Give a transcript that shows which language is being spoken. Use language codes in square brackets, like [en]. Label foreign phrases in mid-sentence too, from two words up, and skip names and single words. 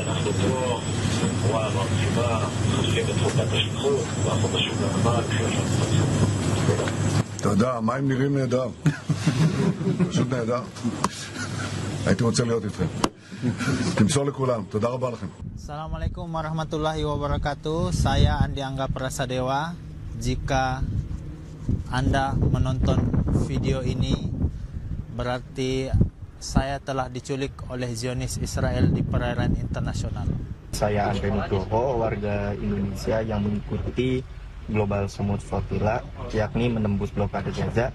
[he] אנחנו פה בחורה מרחיבה, חושבים את חוקת השליחות, ואנחנו פשוט נאמר, אתה יודע, המים נראים נהדר. פשוט נהדר. הייתי רוצה להיות איתכם. תמסור לכולם. תודה רבה לכם. [ar] السلام عليكم ورحمة الله وبركاته. [id] Saya Andi Angga Prasadewa. Jika Anda menonton video ini, berarti saya telah diculik oleh Zionis Israel di perairan internasional. Saya Andre Nugroho, warga Indonesia yang mengikuti Global Summit Flotilla, yakni menembus blokade Gaza.